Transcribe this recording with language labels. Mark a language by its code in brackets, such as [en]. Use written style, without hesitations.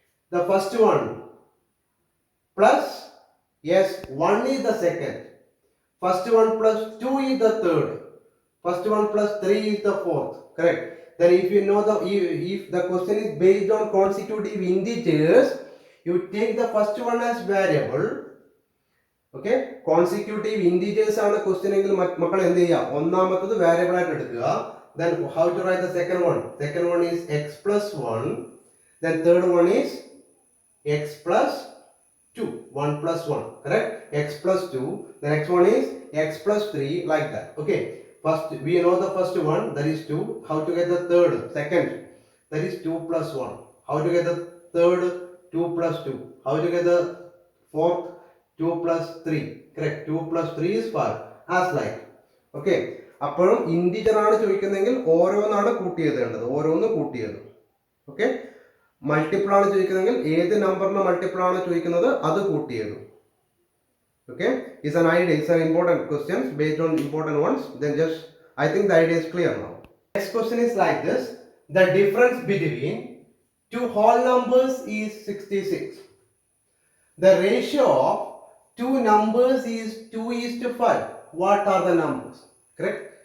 [en] The first one plus, yes, 1 is the second. First one plus 2 is the third. First one plus 3 is the fourth. Correct. Then if you know if the question is based on consecutive integers, you take the first one as variable. [ml] Okay, consecutive integers ആണ് question എങ്കിൽ മക്കൾ എന്ത് ചെയ്യുക, ഒന്നാമത്തത് variable ആയിട്ട് എടുക്കുക. [en] Then how to write the second one? Second one is x plus 1. Then third one is x plus 2. 1 plus 1. Correct? X plus 2. The next one is x plus 3, like that. Okay. First, we know the first one, that is 2. How to get the third? Second, that is 2 plus 1. How to get the third? 2 plus 2. How to get the fourth? 2 plus 3. Correct. 2 plus 3 is 5. As like. Okay. [ml] അപ്പോഴും integer ആണ് ചോദിക്കുന്നതെങ്കിൽ ഓരോന്നാണ് കൂട്ടിയെഴുതേണ്ടത്, ഓരോന്ന് കൂട്ടിയത്. Okay. Multiple ആണ് ചോദിക്കുന്നതെങ്കിൽ ഏത് നമ്പറിന് multiple ആണ് ചോദിക്കുന്നത് അത് കൂട്ടിയത്. [en] Okay, it's an idea, it's an important questions based on important ones. Then just, I think the idea is clear now. Next question is like this: the difference between two whole numbers is 66. The ratio of two numbers is 2:5. What are the numbers? Correct.